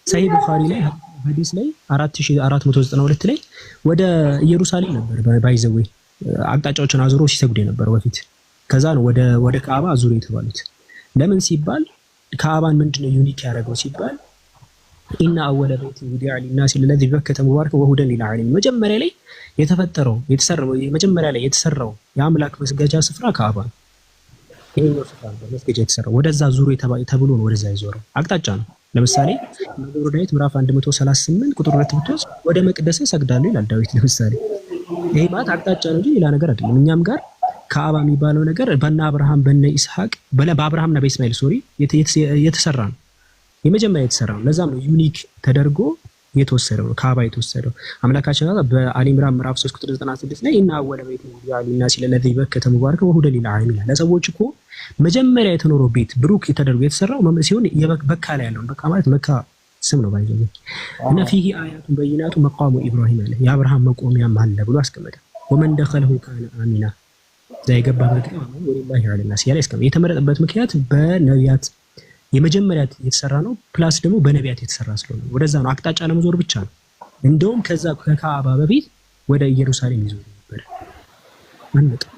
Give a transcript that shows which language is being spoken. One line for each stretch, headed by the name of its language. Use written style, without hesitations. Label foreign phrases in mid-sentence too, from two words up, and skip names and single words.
Amharic: ሰሂህ ቡኻሪ ላይ ሐዲስ ላይ 4492 ላይ ወደ ኢየሩሳሌም ነበር ባይዘው አቅጣጫዎችን አዙሮ ሲሰግዱ የነበረ በፊት። ከዛ ነው ወደ ካዕባ አዙሮ የተባሉት። ለምን ሲባል ካዕባን ምንድነው ዩኒክ ያደረገው ሲባል
Arabic: إن أول بيت وضع للناس الذي ببكة مبارك وهدى للعالمين
Amharic: መጀመሪያ ላይ የተሰራው የአምላክ መስገጃ ስፍራ ካዕባ ነው። ይሄኛው ስፍራ ነው መስገጃ የተሰራው ወደዛ ዙሮ ተብሎ ነው ወደዛ ይዞረው አቅጣጫ ነው። ለምሳሌ መዝሙረ ዳዊት ምዕራፍ 138 ቁጥር 2 ብትወስድ ወደ መቅደስ ሰግዳለሁ ይላል ዳዊት። ለምሳሌ ይሄ ማለት አቅጣጫ ነው እንጂ ሌላ ነገር አይደለም። እኛም ጋር ካዕባ የሚባለው ነገር በእነ አብርሃም በእነ ይስሐቅ በአብርሃምና በእስማኤል የተሰራ ነው። የመጀመሪያ የተሰራ ነው። ለዛም ነው ዩኒክ ተደርጎ የተወሰደው ነው ካዕባ የተወሰደው። አምላካችን በአሊ ኢምራን ምዕራፍ 3 ቁጥር 96 ላይ
Arabic: إن أول بيت وضع للناس الذي ببكة مبارك وهدى للعالمين
Amharic: ለሰዎች እኮ መጀመሪያ የተኖረው ቤት ብሩክ ተደርጎ የተሰራው ሲሆን በካ ላይ ያለው በካ ማለት መካ ስም ነው ባይዘው እና
Arabic: فيه آيات بينات مقام إبراهيم
Amharic: አለ የአብርሃም መቆሚያም አለ ብሎ አስቀመጠ።
Arabic: ومن دخله كان آمنا
Amharic: ዘይገባበት ነው
Arabic: ولله على الناس
Amharic: ያለ እስከም የተመረጠበት ምክንያት በነቢያት የመጀመሪያ የተሰራ ነው ፕላስ ደግሞ በነቢያት የተሰራ ስለሆነ ወደዛ ነው አቅጣጫ ለመዞር ብቻ ነው። እንደውም ከዛ ከካዕባ በፊት ወደ ኢየሩሳሌም ይዞር ነበር ማለት ነው።